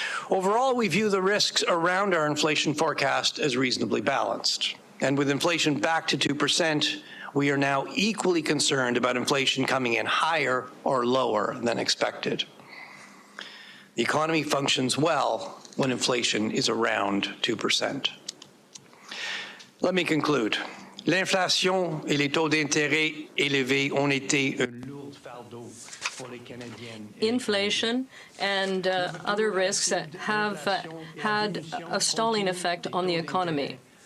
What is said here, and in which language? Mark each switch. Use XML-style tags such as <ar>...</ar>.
<en>Overall, we view the risks around our inflation forecast as reasonably balanced. And with inflation back to 2%, we are now equally concerned about inflation coming in higher or lower than expected. The economy functions well when inflation is around 2%. Let me conclude.</en> <fr>L'inflation et les taux d'intérêt élevés ont été un lourd fardeau pour les Canadiens.</fr> <en>Inflation and other risks have had a stalling effect on the economy.</en>